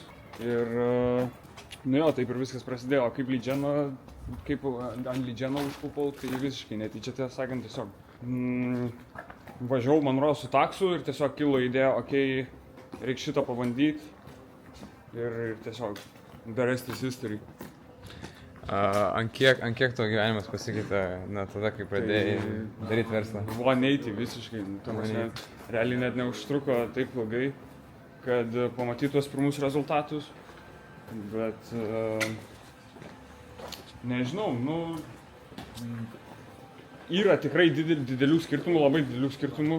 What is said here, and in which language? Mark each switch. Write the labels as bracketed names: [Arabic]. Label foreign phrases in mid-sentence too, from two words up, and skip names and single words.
[Lithuanian] Ir nu jo, taip ir viskas prasidėjo. O kaip ant Lydženo užpupau, tai visiškai netyčia, tiesą sakant, tiesiog važiavau, man rodo, su taksu ir tiesiog kilo idėja, okei, reikia šitą pabandyti. Ir tiesiog [English] the rest is history. [Lithuanian] Ant kiek tavo gyvenimas pasikeitė tada, kai pradėjai daryti verslą? 180 visiškai. Realiai net neužtruko taip ilgai, kad pamatytų tuos pirmus rezultatus. Bet nežinau, yra tikrai didelių skirtumų, labai didelių skirtumų.